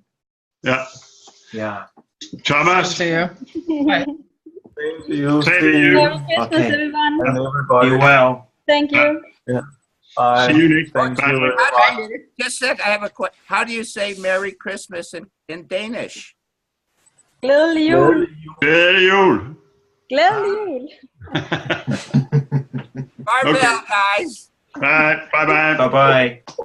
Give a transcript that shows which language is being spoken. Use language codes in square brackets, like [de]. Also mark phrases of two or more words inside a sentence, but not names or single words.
[en] Yeah. Yeah. Thomas. Same to you. Bye. Same to you. Same to you. Merry Christmas, Okay. everyone. And everybody. Be well. Thank you. Yeah. Bye. See you next Thank time. you very How much. do you- Just a sec, I have a question. How do you say Merry Christmas in Danish? [da] Glædelig jul. Glædelig jul. Glædelig jul. [en] Farewell, Okay. guys. Bye. Bye-bye. Bye-bye.